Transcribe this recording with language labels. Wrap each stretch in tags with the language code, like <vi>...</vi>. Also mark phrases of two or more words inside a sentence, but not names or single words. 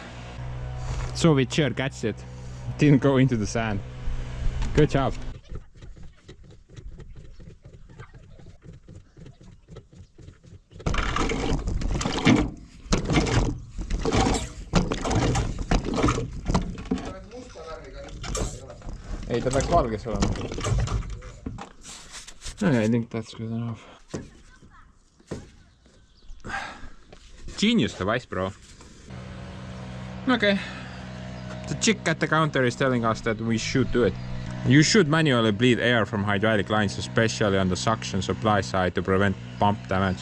<en>Soviet chair catched it. Didn't go into the sand. Good job.</en> <et>Ei, ta peaks valges olema.</et> <en>Okay, I think that's good enough. Genius device, bro. Okay. The chick at the counter is telling us that we should do it. You should manually bleed air from hydraulic lines, especially on the suction supply side, to prevent pump damage.</en>